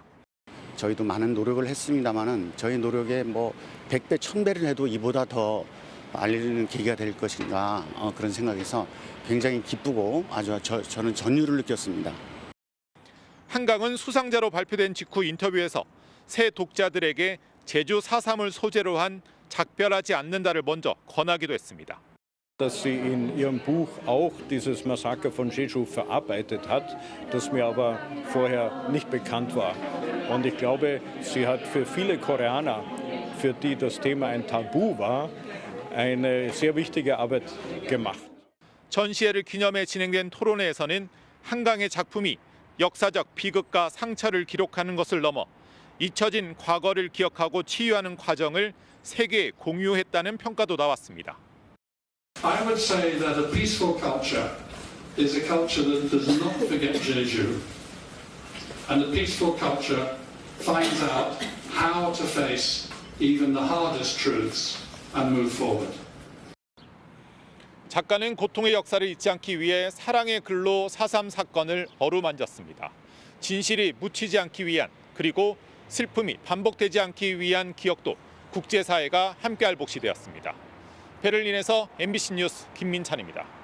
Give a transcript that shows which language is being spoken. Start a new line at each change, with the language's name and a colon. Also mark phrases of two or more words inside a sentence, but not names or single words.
Korean: 저희도 많은 노력을 했습니다만은 저희 노력에 100배, 1000배를 해도 이보다 더 알리는 계기가 될 것인가 그런 생각에서 굉장히 기쁘고 아주 저는 전율을 느꼈습니다. 한강은 수상자로 발표된 직후 인터뷰에서 새 독자들에게 제주 4.3을 소재로 한 작별하지 않는다를 먼저 권하기도 했습니다.
German: Dass sie in ihrem Buch auch dieses Massaker von Jeju verarbeitet hat, das mir aber vorher nicht bekannt war. Und ich glaube, sie hat für viele Koreaner, für die das Thema ein Tabu war, eine sehr wichtige Arbeit gemacht.
Korean: 전시회를 기념해 진행된 토론회에서는 한강의 작품이 역사적 비극과 상처를 기록하는 것을 넘어 잊혀진 과거를 기억하고 치유하는 과정을 세계에 공유했다는 평가도 나왔습니다.
English: I would say that a peaceful culture is a culture that does not forget Jeju. And a peaceful culture finds out how to face even the hardest truths and move forward.
Korean: 작가는 고통의 역사를 잊지 않기 위해 사랑의 글로 4.3 사건을 어루만졌습니다. 진실이 묻히지 않기 위한 그리고 슬픔이 반복되지 않기 위한 기억도 국제사회가 함께할 몫이 되었습니다. 베를린에서 MBC 뉴스 김민찬입니다.